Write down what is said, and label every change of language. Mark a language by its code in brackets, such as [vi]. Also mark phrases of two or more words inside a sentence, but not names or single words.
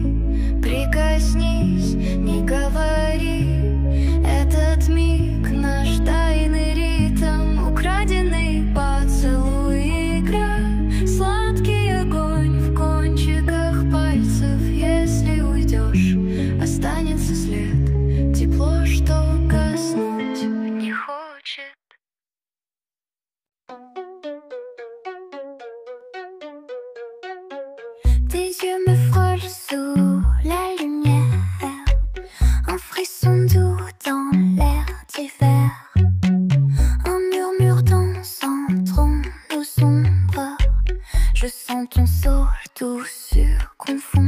[ru] Прикоснись, не говори, этот миг наш тайный ритм. Украденный поцелуй, игра, сладкий огонь в кончиках пальцев. Если уйдешь, останется след, тепло, что гаснуть не хочет. [fr] Tes yeux me frôlent sous la lumière, un frisson doux dans l'air d'hiver. Un murmure danse entre nos ombres, je sens ton sol tout confond.